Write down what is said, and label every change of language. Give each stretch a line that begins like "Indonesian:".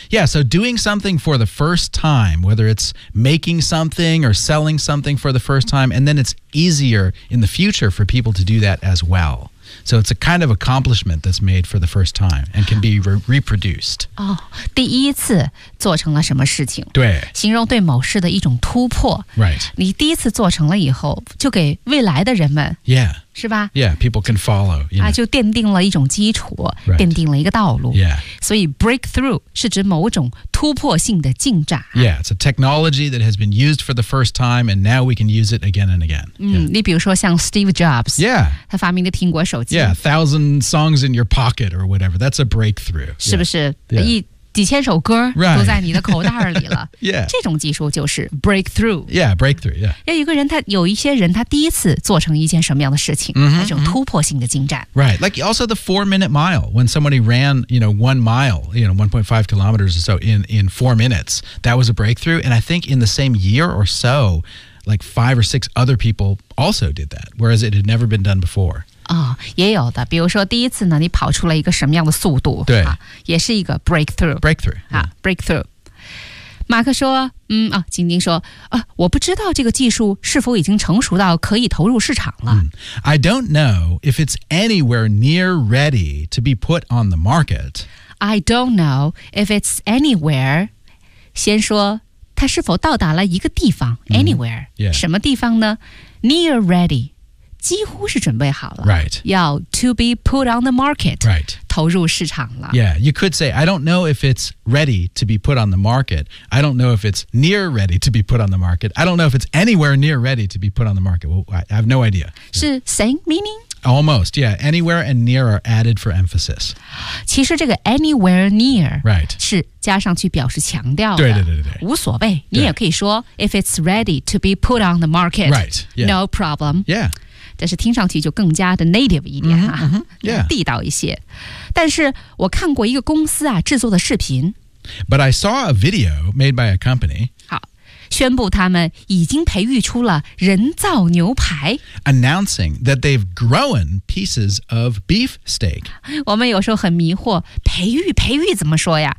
English: yeah， so doing something for the first time， whether it's making something or selling something for the first time， and then it's easier in the future for people to do that as well。 So it's a kind of accomplishment that's made for the first time and can be reproduced.
Chinese: 哦，第一次做成了什么事情？对，形容对某事的一种突破。
English: Right.
Chinese: 你第一次做成了以后，就给未来的人们。
English: Yeah.
Chinese: 是吧
English: ？Yeah. People can follow. You know.
Chinese: 就奠定了一种基础，
English: right.
Chinese: 奠定了一个道路。
English: Yeah.
Chinese: 所以 breakthrough 是指某种突破性的进展。
English: Yeah. It's a technology that has been used for the first time, and now we can use it again and again.、
Chinese: Yeah. 你比如说像 Steve Jobs.
English: Yeah.
Chinese: 他发明的苹果手机。
English: Yeah, 1,000 songs in your pocket or whatever. That's a breakthrough.
Chinese: 是不是？
English: Yeah.
Chinese: 一几千首歌、
English: right.
Chinese: 都在你的口袋里了。
English: yeah.
Chinese: 这种技术就是 breakthrough.
English: Yeah, breakthrough, yeah.
Chinese: 要一个人他有一些人他第一次做成一件什么样的事情、 mm-hmm, 他这种突破性的进展。
English: Mm-hmm. Right, like also the 4-minute mile. When somebody ran, you know, 1 mile, you know, 1.5 kilometers or so in 4 minutes, that was a breakthrough. And I think in the same year or so, like 5 or 6 other people also did that, whereas it had never been done before.
Chinese: 也有的，比如说第一次呢，你跑出了一个什么样的速度？对，也是一个 breakthrough。
English: breakthrough 啊、yeah. ，breakthrough。
Chinese: 马克说：“晶晶说啊，我不知道这个技术是否已经成熟到可以投入市场了。
English: I don't know if it's anywhere near ready to be put on the market. I don't know if it's anywhere.
Chinese: 先说它是否到达了一个地方
English: ，anywhere、 mm-hmm. yeah.
Chinese: 什么地方呢 ？
English: Near ready.”
Chinese: 几乎是准备好了
English: Right. 要 to be put on the market. Right.
Chinese: 投入市场了
English: Yeah, you could say, I don't know if it's ready to be put on the market. I don't know if it's near ready to be put on the market. I don't know if it's anywhere near ready to be put on the market. Well, I have no idea. 是 same meaning? Almost, yeah. Anywhere and near are added for emphasis.
Chinese: 其实这个 anywhere near
English: Right.
Chinese: 是加上去表示强调的。对对对对对。无所谓。你也可以说
English: if it's ready to be put on the market. Right. Yeah. No problem. Yeah.
Chinese: 但是听上去就更加的 native 一点、 mm-hmm, mm-hmm, yeah. 地道一些。但是我看过一个公司啊制作的视频。
English: But I saw a video made by a company.
Chinese: 好，宣布他们已经培育出了人造牛排。
English: Announcing that they've grown pieces of beef steak.
Chinese: 我们有时候很迷惑，培育培育怎么说呀、